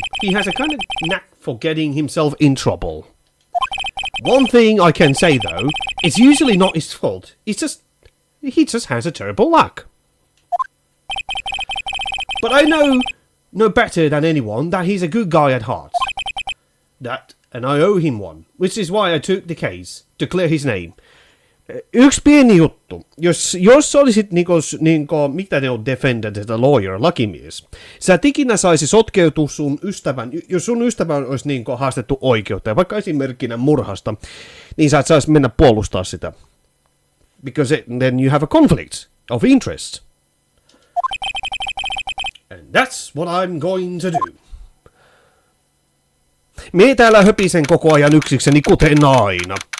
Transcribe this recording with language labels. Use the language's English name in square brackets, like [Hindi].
[English] He has a kind of knack for getting himself in trouble. One thing I can say, though, it's usually not his fault. He just has a terrible luck. But I know no better than anyone that he's a good guy at heart. And I owe him one, which is why I took the case, to clear his name. [Finnish] Yksi pieni juttu. Jos olisit mitä ne on defendant, the lawyer, lakimies, sä et ikinä saisi sotkeutua sun ystävän, jos sun ystävän olisi haastettu oikeuteen, vaikka esimerkkinä murhasta, niin sä et saisi mennä puolustaa sitä. [English] Because then you have a conflict of interest. And that's what I'm going to do. [Finnish] Me täällä höpisen koko ajan yksikseni, kuten aina.